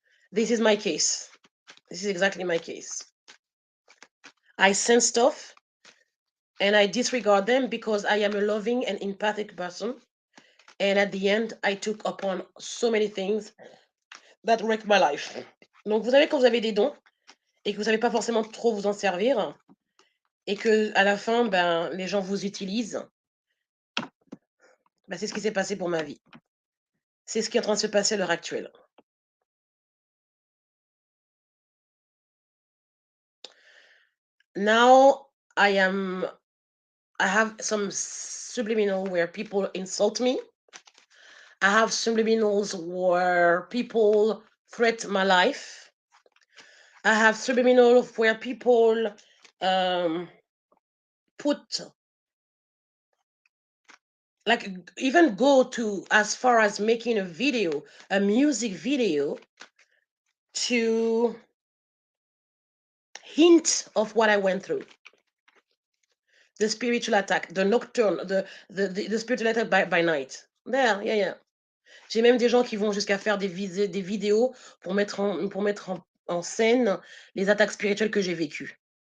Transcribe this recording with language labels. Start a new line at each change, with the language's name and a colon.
English: This is my case. This is exactly my case. I sense stuff and I disregard them because I am a loving and empathic person. And at the end, I took upon so many things that wrecked my life.
French: Donc, vous savez, quand vous avez des dons et que vous savez pas forcément trop vous en servir, et que à la fin, ben, les gens vous utilisent, ben, c'est ce qui s'est passé pour ma vie. C'est ce qui est en train de se passer à l'heure actuelle.
English: Now, I have some subliminal where people insult me. I have subliminals where people threat my life. I have subliminal where people put, like, even go to as far as making a music video, to hint of what I went through. The spiritual attack, the nocturne, the spiritual attack by night. There, yeah.
French: J'ai même des gens qui vont jusqu'à faire des vidéos pour mettre en scène les attaques spirituelles que j'ai vécues.